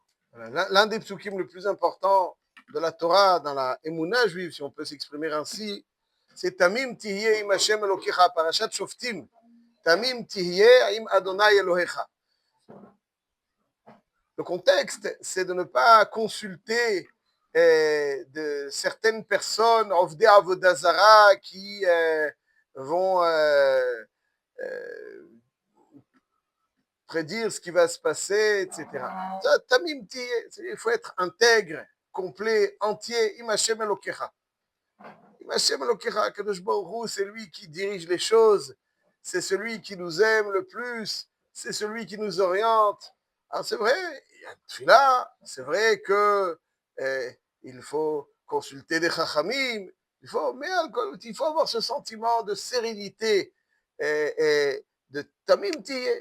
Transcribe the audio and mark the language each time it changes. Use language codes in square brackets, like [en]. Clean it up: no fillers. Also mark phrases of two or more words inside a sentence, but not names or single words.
[fr] Voilà. L'un des psukim le plus important de la Torah, dans la Emouna juive, si on peut s'exprimer ainsi, c'est [he] תמים תהיה עם ה' אלוקיך, [fr] Parashat Shoftim. [he] תמים תהיה עם ה' אלהיך. [fr] Le contexte, c'est de ne pas consulter de certaines personnes, [he] עובדי עבודה זרה, [fr] qui vont prédire ce qui va se passer, etc. Ça, [he] תמים תהיה, [fr] il faut être intègre, complet, entier, [he] עם ה' אלוקיך. עם ה' אלוקיך, קדוש ברוך הוא, [fr] c'est lui qui dirige les choses, c'est celui qui nous aime le plus, c'est celui qui nous oriente. Alors c'est vrai, il y a Tfila, c'est vrai que il faut consulter des Chachamim, mais il faut avoir ce sentiment de sérénité et de [he] תמים תהיה.